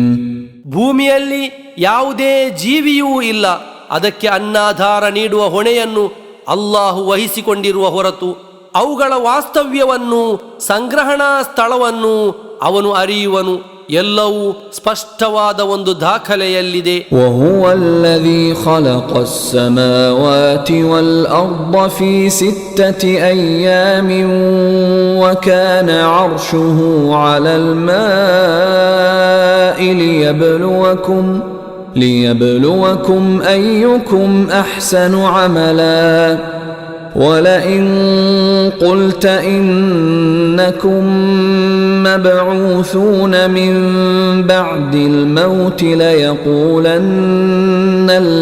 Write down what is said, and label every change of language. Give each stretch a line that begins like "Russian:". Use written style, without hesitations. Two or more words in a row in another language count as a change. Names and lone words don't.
Kannada: ಭೂಮಿಯಲ್ಲಿ ಯಾವುದೇ ಜೀವಿಯೂ ಇಲ್ಲ, ಅದಕ್ಕೆ ಅನ್ನಾಧಾರ ನೀಡುವ ಹೊಣೆಯನ್ನು ಅಲ್ಲಾಹು ವಹಿಸಿಕೊಂಡಿರುವ ಹೊರತು ಅವುಗಳ ವಾಸ್ತವ್ಯವನ್ನು, ಸಂಗ್ರಹಣಾ ಸ್ಥಳವನ್ನು ಅವನು ಅರಿಯುವನು. ಎಲ್ಲವೂ ಸ್ಪಷ್ಟವಾದ ಒಂದು ದಾಖಲೆಯಲ್ಲಿದೆ.
Arabic: وهو الذي خلق السماوات والأرض في 6 أيام وكان عرشه على الماء ليبلوكم أيكم أحسن عملا ولئن قلت إنكم مبعوثون من بعد الموت ليقولن